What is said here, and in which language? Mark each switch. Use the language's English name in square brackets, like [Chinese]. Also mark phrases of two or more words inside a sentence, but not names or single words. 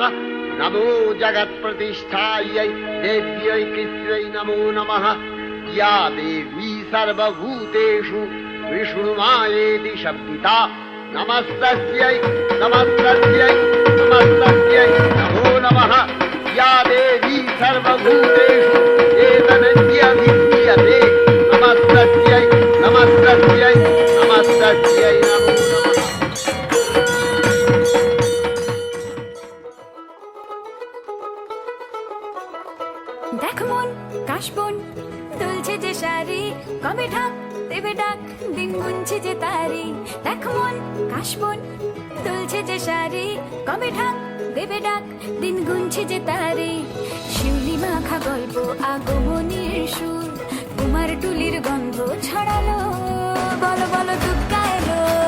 [Sanskrit] नमो जगत्प्रतिष्ठायै देव्यै कृत्यै नमो नमः या देवी सर्वभूतेषु विष्णुमायेति शब्दिता नमस्तस्यै नमस्तस्यै नमस्तस्यै नमो नमः या देवी सर्वभूतेषु एतनन्यभिधीयते नमस्तस्यै नमस्तस्यै नमस्तस्यै नमो नमः [Bangla] দেখ মন কাশবন দুলছে যে শাড়ি কবে ঢাক দেবে ডাক দিন গুনছে যে তারি দেখ মন কাশবন দুলছে যে শাড়ি কবে ঢাক দেবে ডাক দিন গুনছে যে তারি শিউলি মাখা গল্প আগমনীর সুর কুমার টুলির গন্ধ ছড়ালো বলো বলো দুর্গা এলো